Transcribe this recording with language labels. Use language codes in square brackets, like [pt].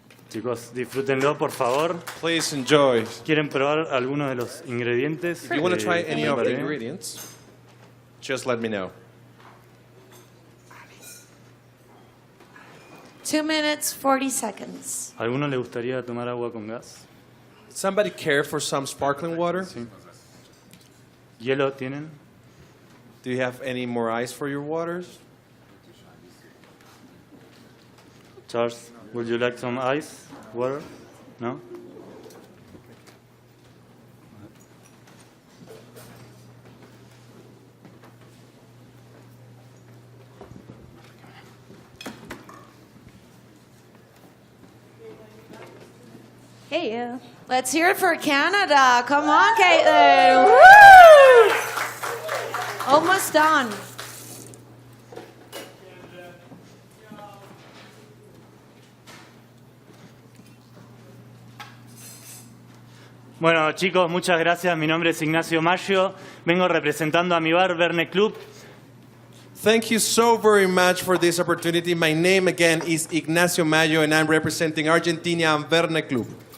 [es] Chicos, disfrútenlo, por favor. [en] Please enjoy. [es] ¿Quieren probar algunos de los ingredientes? [en] If you want to try any of the [es] preparé? [en] ingredients, just let me know. 2 minutes, 40 seconds. [es] ¿A alguno le gustaría tomar agua con gas? [en] Somebody care for some sparkling water? [es] Sí. ¿Hielo tienen? [en] Do you have any more ice for your waters? Charles, would you like some ice? Water? No? Hey, Let's hear it for Canada. Come on, Caitlin. Woo! Almost done. [es] Bueno, chicos, muchas gracias. Mi nombre es Ignacio Maggio. Vengo representando a mi bar, Verne Club. [en] Thank you so very much for this opportunity. My name again is Ignacio Maggio and I'm representing Argentina and Verne Club.